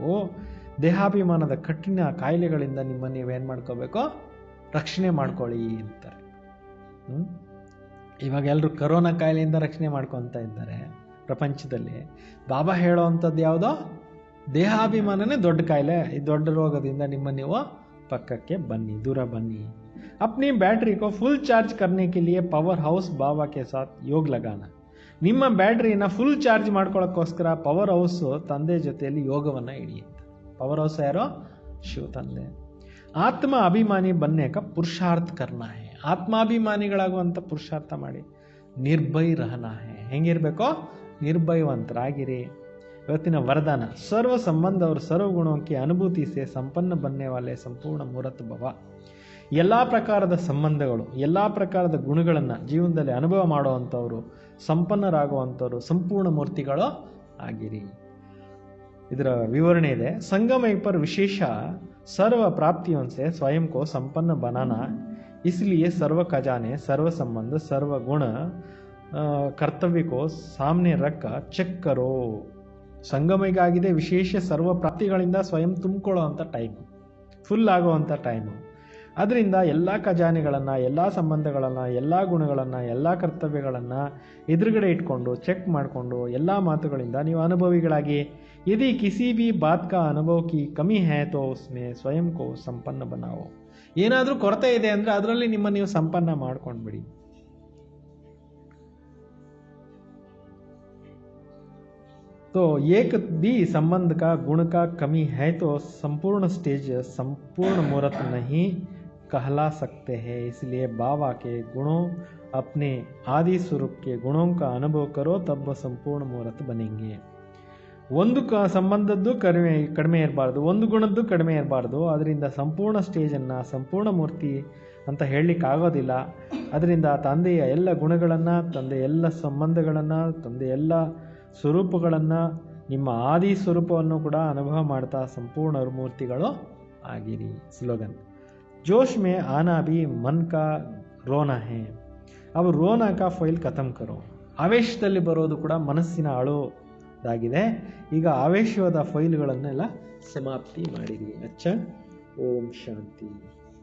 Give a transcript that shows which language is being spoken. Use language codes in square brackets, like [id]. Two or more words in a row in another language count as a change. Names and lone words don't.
[kn] ದೇಹಾಭಿಮಾನದ ಕಠಿಣ ಕಾಯಿಲೆಗಳಿಂದ ನಿಮ್ಮನ್ನು ನೀವೇನು ಮಾಡ್ಕೋಬೇಕು, ರಕ್ಷಣೆ ಮಾಡ್ಕೊಳ್ಳಿ ಅಂತಾರೆ. ಇವಾಗ ಎಲ್ಲರೂ ಕರೋನಾ ಕಾಯಿಲೆಯಿಂದ ರಕ್ಷಣೆ ಮಾಡ್ಕೊತ ಇದ್ದಾರೆ ಪ್ರಪಂಚದಲ್ಲಿ. ಬಾಬಾ ಹೇಳೋ ಅಂಥದ್ದು ಯಾವುದೋ ದೇಹಾಭಿಮಾನನೇ ದೊಡ್ಡ ಕಾಯಿಲೆ. ಈ ದೊಡ್ಡ ರೋಗದಿಂದ ನಿಮ್ಮ ನೀವು ಪಕ್ಕಕ್ಕೆ ಬನ್ನಿ, ದೂರ ಬನ್ನಿ. [hi] अपनी बैटरी को फुल चार्ज करने के लिए [en] power house [hi] बाबा के साथ योग लगाना. [kn] ನಿಮ್ಮ ಬ್ಯಾಟ್ರಿನ [en] full charge [kn] ಮಾಡ್ಕೊಳ್ಳೋಕ್ಕೋಸ್ಕರ [en] power house [kn] ತಂದೆ ಜೊತೆಯಲ್ಲಿ ಯೋಗವನ್ನು ಹಿಡಿಯುತ್ತೆ. [en] power house [kn] ಯಾರೋ, ಶಿವ ತಂದೆ. [hi] आत्म अभिमानी बनने का पुरुषार्थ करना है. [kn] ಆತ್ಮಾಭಿಮಾನಿಗಳಾಗುವಂಥ ಪುರುಷಾರ್ಥ ಮಾಡಿ. [hi] निर्भय रहना है. [kn] ಹೆಂಗಿರಬೇಕೋ, ನಿರ್ಭಯವಂತರಾಗಿರಿ. ಇವತ್ತಿನ ವರದಾನ, [hi] सर्व संबंध और सर्व गुणों की अनुभूति से संपन्न बनने वाले संपूर्ण मूरत भव. [kn] ಎಲ್ಲ ಪ್ರಕಾರದ ಸಂಬಂಧಗಳು, ಎಲ್ಲ ಪ್ರಕಾರದ ಗುಣಗಳನ್ನು ಜೀವನದಲ್ಲಿ ಅನುಭವ ಮಾಡುವಂಥವ್ರು, ಸಂಪನ್ನರಾಗುವಂಥವ್ರು, ಸಂಪೂರ್ಣ ಮೂರ್ತಿಗಳು ಆಗಿರಿ. ಇದರ ವಿವರಣೆ ಇದೆ. [hi] ಸಂಗಮ पर विशेष सर्व प्राप्तियों से स्वयं को संपन्न बनाना, इसलिए सर्व खजाने, सर्व संबंध, सर्व गुण कर्तव्य को सामने रख चेक करो. [kn] ಸಂಗಮಿಗಾಗಿದೆ ವಿಶೇಷ ಸರ್ವ ಪ್ರಾಪ್ತಿಗಳಿಂದ ಸ್ವಯಂ ತುಂಬಿಕೊಳ್ಳೋ ಅಂಥ ಟೈಮು, ಫುಲ್ ಆಗುವಂಥ ಟೈಮು. ಅದರಿಂದ ಎಲ್ಲ ಖಜಾನೆಗಳನ್ನು, ಎಲ್ಲ ಸಂಬಂಧಗಳನ್ನು, ಎಲ್ಲ ಗುಣಗಳನ್ನು, ಎಲ್ಲ ಕರ್ತವ್ಯಗಳನ್ನು ಎದುರುಗಡೆ ಇಟ್ಕೊಂಡು ಚೆಕ್ ಮಾಡಿಕೊಂಡು ಎಲ್ಲ ಮಾತುಗಳಿಂದ ನೀವು ಅನುಭವಿಗಳಾಗಿ. [hi] यदि किसी भी बात का अनुभव की कमी है तो उसमें स्वयं को संपन्न बनाओ. [kn] ಏನಾದರೂ ಕೊರತೆ ಇದೆ ಅಂದರೆ ಅದರಲ್ಲಿ ನಿಮ್ಮ ನೀವು ಸಂಪನ್ನ ಮಾಡ್ಕೊಂಡ್ಬಿಡಿ. [hi] तो एक भी संबंध का गुण का कमी है तो संपूर्ण स्टेज संपूर्ण मुहूर्त नहीं कहला सकते हैं. इसलिए बाबा के गुणों, अपने आदि स्वरूप के गुणों का अनुभव करो, तब संपूर्ण मुहूर्त बनेंगे. [kn] ಒಂದು ಸಂಬಂಧದ್ದು ಕಡಿಮೆ ಇರಬಾರ್ದು, ಒಂದು ಗುಣದ್ದು ಕಡಿಮೆ ಇರಬಾರ್ದು. ಅದರಿಂದ ಸಂಪೂರ್ಣ ಸ್ಟೇಜನ್ನು, ಸಂಪೂರ್ಣ ಮೂರ್ತಿ ಅಂತ ಹೇಳಲಿಕ್ಕಾಗೋದಿಲ್ಲ. ಅದರಿಂದ ತಂದೆಯ ಎಲ್ಲ ಗುಣಗಳನ್ನು, ತಂದೆಯ ಎಲ್ಲ ಸಂಬಂಧಗಳನ್ನು, ತಂದೆಯ ಎಲ್ಲ ಸ್ವರೂಪಗಳನ್ನು, ನಿಮ್ಮ ಆದಿ ಸ್ವರೂಪವನ್ನು ಕೂಡ ಅನುಭವ ಮಾಡ್ತಾ ಸಂಪೂರ್ಣ ಮೂರ್ತಿಗಳು ಆಗಿರಿ. ಸ್ಲೋಗನ್, [hi] जोश में आना भी मन का रोना है, अब रोना का फ़ाइल खतम करो. [kn] ಆವೇಶದಲ್ಲಿ ಬರೋದು ಕೂಡ ಮನಸ್ಸಿನ ಅಳೋದಾಗಿದೆ. ಈಗ ಆವೇಶವಾದ ಫೈಲ್ಗಳನ್ನೆಲ್ಲ ಸಮಾಪ್ತಿ ಮಾಡಿರಿ. ಅಚ್ಚ, ಓಂ ಶಾಂತಿ.